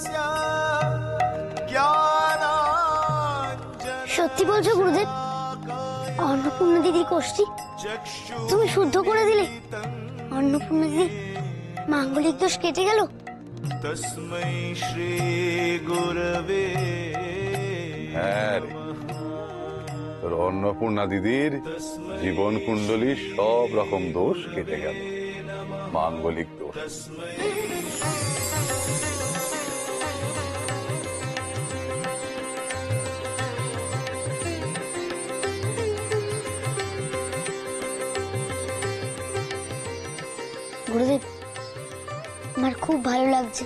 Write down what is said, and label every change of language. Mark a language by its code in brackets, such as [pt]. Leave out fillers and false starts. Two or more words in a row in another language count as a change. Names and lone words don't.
[bn] সত্যি বলছো গুরুদেব? অন্নপূর্ণা দিদি কোষ্ঠী তুমি শুদ্ধ করে দিলে? অন্নপূর্ণা দিদি মাঙ্গলিক দোষ কেটে গেল? [sa] तस्मै श्री गुरवे [bn] হ্যাঁ রে, তোর অন্নপূর্ণা দিদির জীবন কুণ্ডলীর সব রকম দোষ কেটে গেল, মাঙ্গলিক দোষ। গুরুদেব, আমার খুব ভালো লাগছে।